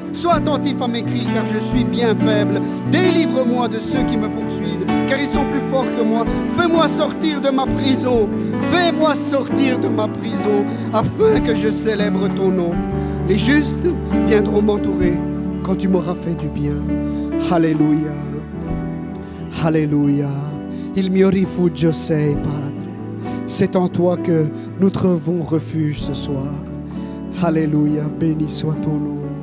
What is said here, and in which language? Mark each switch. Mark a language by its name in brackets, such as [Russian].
[French] Sois attentif à mes cris, car je suis bien faible. Délivre-moi de ceux qui me poursuivent, car ils sont plus forts que moi. Fais-moi sortir de ma prison. Fais-moi sortir de ma prison, afin que je célèbre ton nom. Les justes viendront m'entourer quand tu m'auras fait du bien. Alléluia. Alléluia. [Italian] Il mio rifugio sei, Padre. [French] C'est en toi que nous trouvons refuge ce soir. Alléluia, béni soit ton nom.